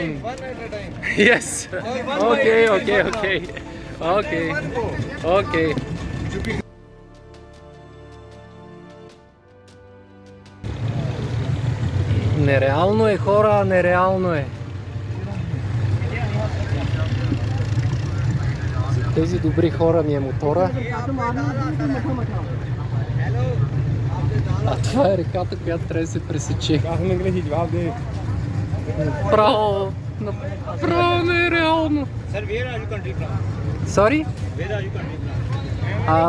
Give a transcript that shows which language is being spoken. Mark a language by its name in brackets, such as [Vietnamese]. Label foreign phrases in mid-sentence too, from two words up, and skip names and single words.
[English] One at a time. Yes. Okay. [Bulgarian] Нереално е, хора, нереално е. За тези добри хора ми е мотора. А това е реката, която трябва да се пресече. Направо нереално. [English] Sir, where are you country from? Sorry? Where are you country from?